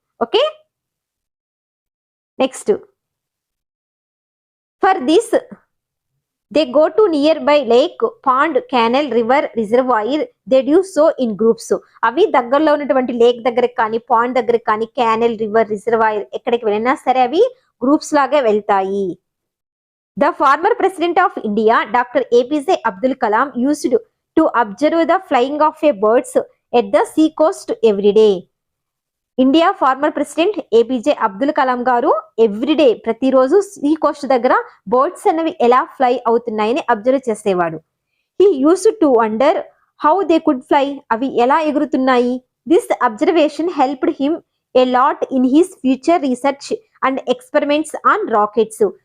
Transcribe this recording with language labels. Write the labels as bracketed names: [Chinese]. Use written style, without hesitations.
[English] Okay, next, for this they go to nearby lake, pond, canal, river, reservoir. They do so in groups. [Telugu] అవి దగ్గరలో ఉన్నటువంటి lake దగ్గరకు కానీ, pond దగ్గరకు కానీ, క్యానల్, రివర్, రిజర్వాయర్ ఎక్కడికి వెళ్ళినా సరే అవి గ్రూప్స్ లాగా వెళ్తాయి. [English] The former president of India, Dr. APJ Abdul Kalam, used to observe the flying of a birds at the sea coast every day. [Telugu] India former president APJ Abdul Kalam గారు everyday, ప్రతిరోజు sea coast దగ్గర birds అనేవి ఎలా fly అవుతున్నాయని observe చేసేవాడు. [English] He used to wonder how they could fly. [Telugu] అవి ఎలా ఎగురుతున్నాయి. [English] This observation helped him a lot in his future research and experiments on rockets.